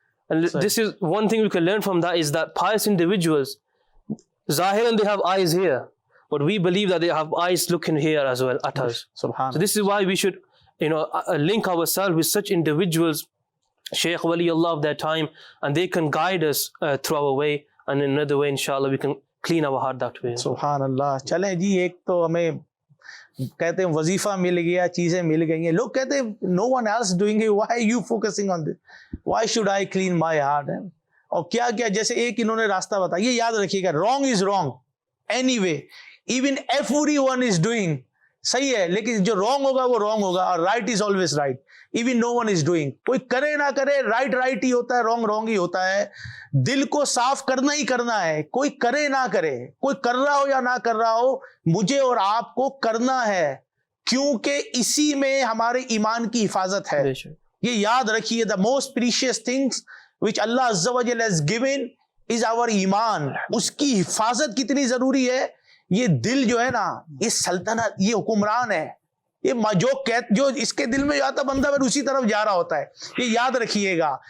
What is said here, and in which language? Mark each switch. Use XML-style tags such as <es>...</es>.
<en>And this is one thing we can learn from that, is that pious individuals, zahiran they have eyes here, but we believe that they have eyes looking here as well at us. Subhanallah. So this is why we should, link ourselves with such individuals, Shaykh Wali Allah of their time, and they can guide us through our way, and in another way, inshallah, we can clean our heart that way.</en> <ur>سبحان اللہ. چلیں جی، ایک تو ہمیں کہتے ہیں وظیفہ مل گیا، چیزیں مل گئی ہیں. لوگ کہتے ہیں</ur> <en>no one else doing it, why are you focusing on this, why should I clean my heart.</en> <ur>اور کیا کیا، جیسے ایک انہوں نے راستہ بتایا، یہ یاد رکھیے گا،</ur> <en>wrong is wrong anyway, even everyone is doing.</en> <ur>صحیح ہے، لیکن جو رانگ ہوگا وہ رانگ ہوگا، اور</ur> <en>Right is always right. Even no one is doing,</en> <ur>کوئی کرے نہ کرے، رائٹ رائٹ ہی ہوتا ہے، رانگ رانگ ہی ہوتا ہے. دل کو صاف کرنا ہی کرنا ہے، کوئی کرے نہ کرے، کوئی کر رہا ہو یا نہ کر رہا ہو، مجھے اور آپ کو کرنا ہے، کیونکہ اسی میں ہمارے ایمان کی حفاظت ہے. یہ یاد رکھیے،</ur> <en>The most precious things which Allah Azza wa Jalla has given is our ایمان.</en> <ur>اس کی حفاظت کتنی ضروری ہے. یہ دل جو ہے نا، یہ سلطنت، یہ حکمران ہے. یہ جو اس کے دل میں جاتا بندہ پھر اسی طرف جا رہا ہوتا ہے. یہ یاد رکھیے گا.</ur>